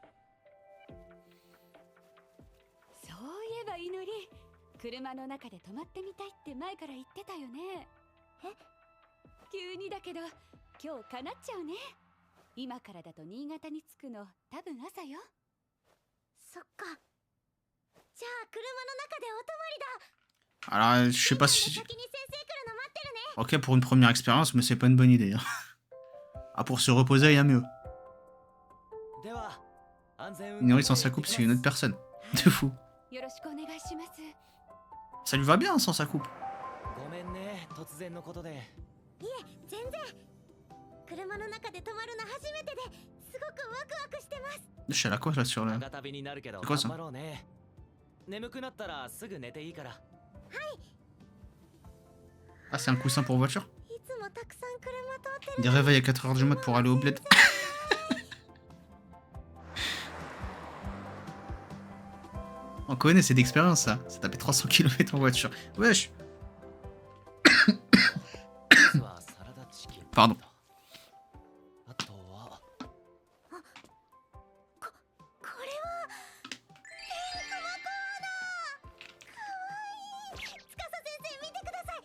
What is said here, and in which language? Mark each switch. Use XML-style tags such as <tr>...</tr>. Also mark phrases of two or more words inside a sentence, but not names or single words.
<ja>そういえば祈り、車の中で泊まってみたいって前から言ってたよね。え？急にだけど今日叶っちゃうね。今からだと新潟に着くの多分朝よ。そっか。じゃあ車の中でお泊まりだ。</ja> <fr>Alors, je sais pas si...</fr> <ja>先に先生来るの待ってるね。</ja> <fr>Ok, pour une première expérience, mais c'est pas une bonne idée. Hein. Ah, pour se reposer, il y a mieux.</fr> <ja>では安全運</ja> <fr>Inori</fr> <ja>転</ja> <fr>sans sa coupe, c'est une autre personne. De fou.</fr> <ja>よろしくお願いします。 Ça lui va bien sans sa coupe. ごめんね、突然のことで。いえ、全然。車の中で泊まるの初めてですごくワクワクしてます。</ja> <fr>Je suis à la quoi là sur le...</fr> <ja>長旅になるけど</ja> <fr>C'est quoi</fr> <ja>頑</ja> <fr>ça?</fr> <ja>張ろうね。眠くなったらすぐ寝ていいから。</ja> <fr>Ah, c'est un coussin pour voiture?</fr> <ja>いつもたくさん車通ってる。</ja> <fr>Des réveils à 4h du mat pour aller au bled. On connaît, c'est d'expérience ça. Ça tapait 300 km en voiture. Wesh.</fr> <ja>まずはサラダチキン。</ja> <fr>Pardon.</fr> <ja>あとはこれはてんくまコーナー。かわいい。司先生見てください。</ja>